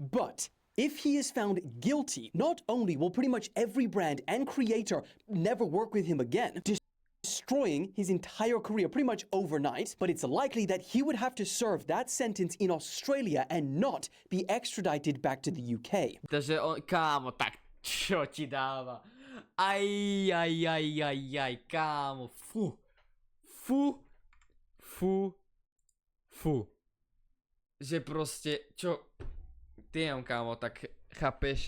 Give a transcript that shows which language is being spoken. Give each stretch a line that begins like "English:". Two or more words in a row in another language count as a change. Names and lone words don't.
English: But if he is found guilty, not only will pretty much every brand and creator never work with him again, destroying his entire career pretty much overnight, but it's likely that he would have to serve that sentence in Australia and not be extradited back to the UK.
Slovak: Takže on, kámo, tak čo ti dáva? Aj, kámo, fú. Že proste, čo... Tým, kámo, tak chápeš?